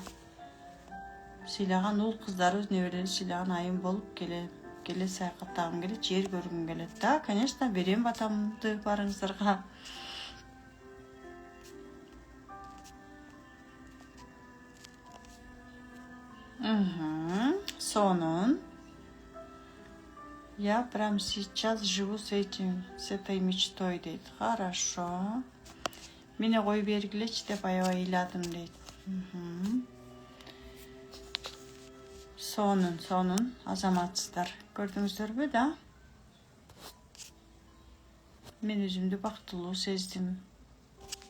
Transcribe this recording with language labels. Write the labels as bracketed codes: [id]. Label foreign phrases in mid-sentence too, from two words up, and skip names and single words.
[ky] Сыйлаган ул кыздары өз неберелери сыйлаган айым болуп келе саякаттагым келет, жер көргүм келет да. Конечно, берем батамды барыңыздарга. Сонун. [ru] Я прям сейчас живу с этой мечтой, [ky] дейт. [ru] Хорошо. [ky] Мени кой бергилечи деп аябай ыйладым, дейт. Сонун, азаматсыздар. Көрдүңүздөрбү да? Мен өзүмдү бактылуу сездим.